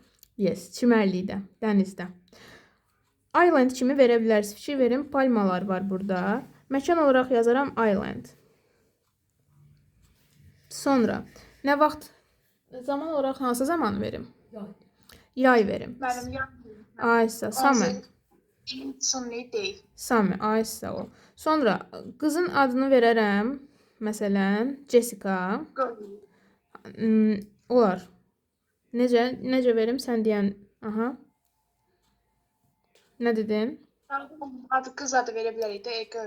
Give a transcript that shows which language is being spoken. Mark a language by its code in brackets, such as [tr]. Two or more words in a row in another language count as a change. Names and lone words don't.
[az] Yes, çimərlikdə, dənizdə. Island kimi verə bilərsiniz. Fikir verin, palmalar var burada. Məkan olaraq yazaram island. Sonra, nə vaxt, zaman olaraq hansı zaman verim? Yay. Yay verim. Mənim yanımda. Aysa, summer. [en] Sunny day. [az] Summer, aysa o. Sonra, qızın adını verərəm. Məsələn, Jessica. Girl. Olar. Necə verim? Sən deyən, aha. Nə dedin? Adı qız adı verə bilərik də, girl.